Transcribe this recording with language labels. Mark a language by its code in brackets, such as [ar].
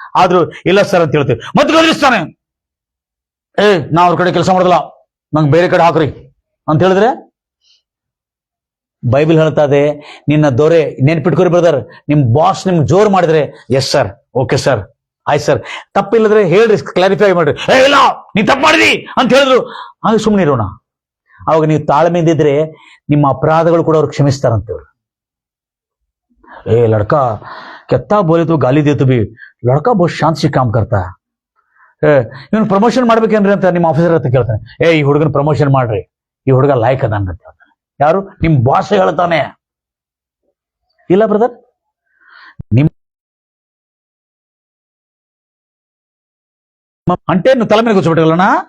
[kn] ಆದ್ರೂ ಇಲ್ಲ ಸರ್ ಅಂತ ಹೇಳ್ತೀವಿ, ಮತ್ತೆ ಗದರಿಸ್ತಾನೆ. ನಾ ಅವ್ರ ಕಡೆ ಕೆಲಸ ಮಾಡೋದಿಲ್ಲ, ನಂಗೆ ಬೇರೆ ಕಡೆ ಹಾಕ್ರಿ ಅಂತ ಹೇಳಿದ್ರೆ, ಬೈಬಲ್ ಹೇಳ್ತಾ ಇದೆ, ನಿನ್ನ ದೊರೆ ನೆನ್ಪಿಟ್ಕೊರಿ ಬ್ರದರ್, ನಿಮ್ ಬಾಸ್ ನಿಮ್ಗೆ ಜೋರ್ ಮಾಡಿದ್ರೆ ಎಸ್ ಸರ್, ಓಕೆ ಸರ್, ಆಯ್ತು ಸರ್, ತಪ್ಪಿಲ್ಲದ್ರೆ ಹೇಳ್ರಿ, ಕ್ಲಾರಿಫೈ ಮಾಡ್ರಿ. ಇಲ್ಲ ನೀ ತಪ್ಪು ಮಾಡಿದಿ ಅಂತ ಹೇಳಿದ್ರು, ಹಾಗೆ ಸುಮ್ಮನೆ ಇರೋಣ. ಅವಾಗ ನೀವು ತಾಳ್ಮೆಯಿಂದ ಇದ್ರೆ ನಿಮ್ಮ ಅಪರಾಧಗಳು ಕೂಡ ಅವ್ರು ಕ್ಷಮಿಸ್ತಾರಂತವ್ರು. [hi] लड़का कितना बोले तो गाली दे तो भी लड़का बहुत शांत से काम करता है. [kn] ಇವನು ಪ್ರಮೋಷನ್ ಮಾಡ್ಬೇಕೇನ್ರಿ ಅಂತ ನಿಮ್ಮ ಆಫೀಸರ್ ಹತ್ರ ಕೇಳ್ತಾನೆ. ಈ ಹುಡುಗನ ಪ್ರಮೋಷನ್ ಮಾಡ್ರಿ, ಈ ಹುಡುಗ ಲಾಯ್ಕ್ ಅದ ಅಂತ ಹೇಳ್ತಾನೆ. ಯಾರು? ನಿಮ್ ಬಾಸ್ ಹೇಳ್ತಾನೆ. ಇಲ್ಲ ಬ್ರದರ್, ನಿಮ್ ಅಂಟೇನು ತಲೆ ಮೇಲೆ ಕೂತ್ಬಿಟ್ಟಿಲ್ಲಣ್ಣ.